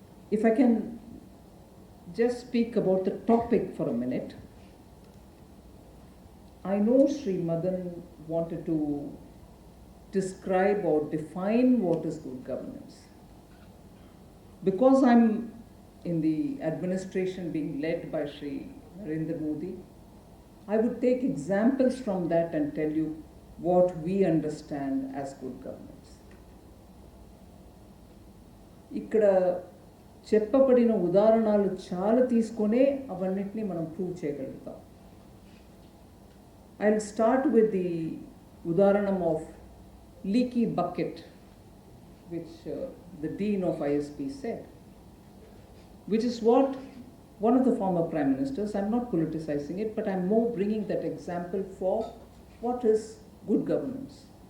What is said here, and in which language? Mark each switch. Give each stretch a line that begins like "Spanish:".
English: If I can just speak about the topic for a minute, I know Sri Madan wanted to describe or define what is good governance. Because I'm in the administration being led by Sri Narendra Modi, I would take examples from that and tell you what we understand as good governance.
Telugu: ఇక్కడ చెప్పబడిన ఉదాహరణలు చాలా తీసుకొనే అవన్నిటిని మనం prove చేయగలుగుతాం.
English: I'll start with the udaharanam of leaky bucket, which the Dean of ISP said, which is what one of the former Prime Ministers, I'm not politicizing it, but I'm more bringing that example for what is good governance.